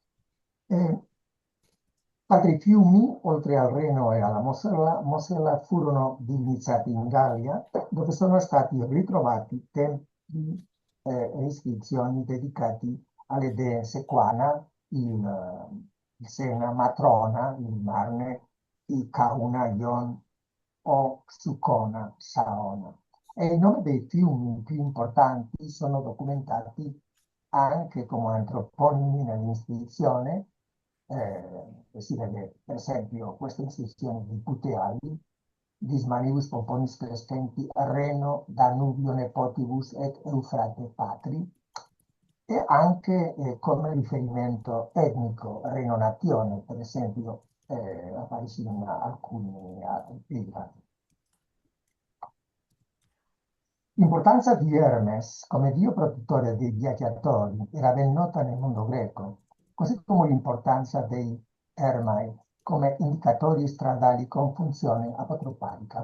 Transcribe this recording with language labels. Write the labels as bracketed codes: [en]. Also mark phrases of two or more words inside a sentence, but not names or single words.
[it] Altri fiumi, oltre al Reno e alla Mosella, furono divinizzati in Gallia, dove sono stati ritrovati templi e iscrizioni dedicati alle dee Sequana, il Sena, Matrona, il Marne, il Cauna, Ion o Sucona, Saona. E i nomi dei fiumi più importanti sono documentati anche come antroponimi nell'iscrizione. Si vede per esempio questa iscrizione di Puteali, [la] dis manibus pomponis crescenti Reno, Danubio nepotibus et Eufrate patri, [it] e anche come riferimento etnico, Reno Nazione, per esempio, appariva in alcuni epigrafi. L'importanza di Hermes come dio protettore dei viaggiatori era ben nota nel mondo greco, così come l'importanza dei Hermai come indicatori stradali con funzione apotropaica.